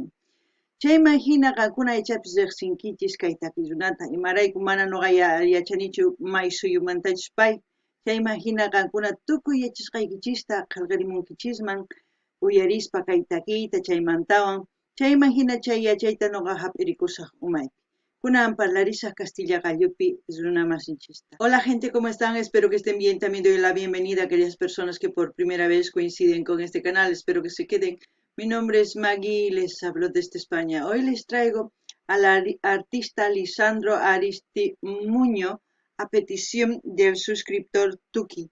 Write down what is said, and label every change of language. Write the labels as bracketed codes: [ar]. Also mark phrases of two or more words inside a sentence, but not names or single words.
[qu] Chayman hina qankuna aychapis riqsinkichis kay takiy runata imarayku mana noqa yachanichu may suyumantachus pay. Chayman hina qankuna tukuy yachasqaykichista qillqarimunkichisman uyarispa kay takiyta chaymantawan chayman hina chay yachayta noqa hap'irikusaq umaypi. Kunan parlarisaq Castilla gallupi runamasinchista. [es] Hola gente, ¿cómo están? Espero que estén bien. También doy la bienvenida a aquellas personas que por primera vez coinciden con este canal. Espero que se queden. Mi nombre es Maggie y les hablo desde España. Hoy les traigo al artista Lisandro Aristimuño a petición del suscriptor Tuki.